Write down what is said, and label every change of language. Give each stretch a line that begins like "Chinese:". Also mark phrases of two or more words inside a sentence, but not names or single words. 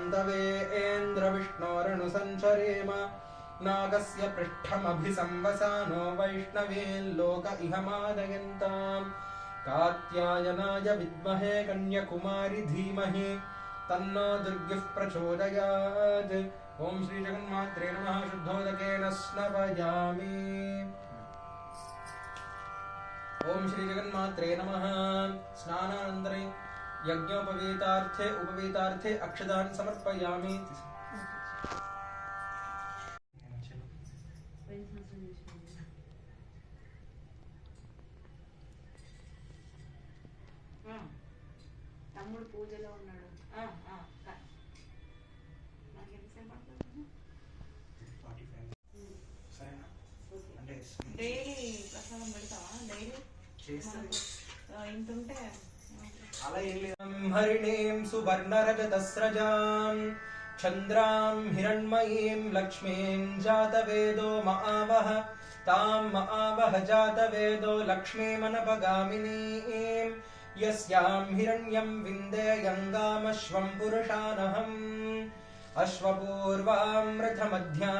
Sanskrit: तवेन्द्रविष्णोरनुसञ्चरेम नागस्य पृष्ठमभिसंवसानो वैष्णवील्लोक इह मादयन्ताम् कात्यायनाय विद्महे कन्याकुमारी धीमहि तन्नो दुर्गिः प्रचोदयात् ॐ श्री जगन्मात्रे नमः शुद्धोदकेन स्नपयामि ॐ श्री जगन्मात्रे नमः स्नानानन्तरे यज्ञोपवीतार्थे उपवीतार्थे अक्षतान् समर्पयामि
Telugu: తమ్ముడు పూజలో ఉన్నాడు. డైలీ ప్రసాదం పెడతావా? డైలీ ఇంత ఉంటే
Sanskrit: हरिणीं सुवर्णरजतस्रजां चन्द्रां हिरण्मयीं लक्ष्मीं जातवेदो महावः तां महावः जातवेदो लक्ष्मीमनपगामिनीं यस्यां हिरण्यं विन्देयङ्गामश्वं पुरुषानहम् अश्वपूर्वां रथमध्यां